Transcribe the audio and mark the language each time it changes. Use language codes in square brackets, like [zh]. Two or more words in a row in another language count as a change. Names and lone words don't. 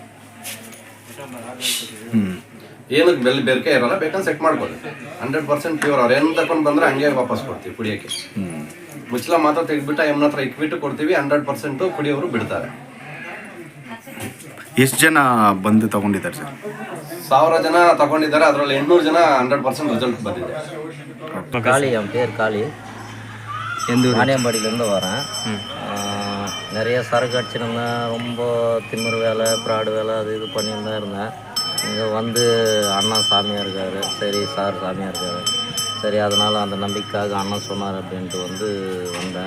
[kn] ಏನು ಬೆರಕೆ ಇರಲ್ಲ, ಬೇಕಂದ್ರೆ ಸೆಟ್ ಮಾಡ್ಕೊಳ್ಳಿ. 100% ಪ್ಯೂರ್. ಅವ್ರು ಏನು ತಗೊಂಡು ಬಂದ್ರೆ ಹಂಗೆ ವಾಪಸ್ ಕೊಡ್ತೀವಿ ಕುಡಿಯೋಕ್ಕೆ. ಮುಚ್ಚಲ ಮಾತ್ರ ತೆಗೆದ್ಬಿಟ್ಟು ಎಮ್ಮನ ಹತ್ರ ಇಕ್ಬಿಟ್ಟು ಕೊಡ್ತೀವಿ. 100% ಕುಡಿಯೋರು ಬಿಡ್ತಾರೆ. ಎಷ್ಟು ಜನ ಬಂದು ತಗೊಂಡಿದ್ದಾರೆ ಸರ್? 1000 ಜನ ತಗೊಂಡಿದ್ದಾರೆ. ಅದರಲ್ಲಿ 800 ಜನ 100% ரிசல்ட் ಬಂದಿದೆ. [ta] காளி, என் பேர் காளி. வாணியம்பாடியிலேருந்து வரேன். நிறைய சரக்கு அடிச்சிருந்தேன். ரொம்ப திமிரு வேலை, ஃப்ராடு வேலை, அது இது பண்ணிட்டு தான் இருந்தேன். இங்கே வந்து அண்ணா சாமியாக இருக்கார், சரி சார் சாமியாக இருக்கார், சரி அதனால் அந்த நம்பிக்கைக்காக அண்ணன் சொன்னார் அப்படின்ட்டு வந்தேன்.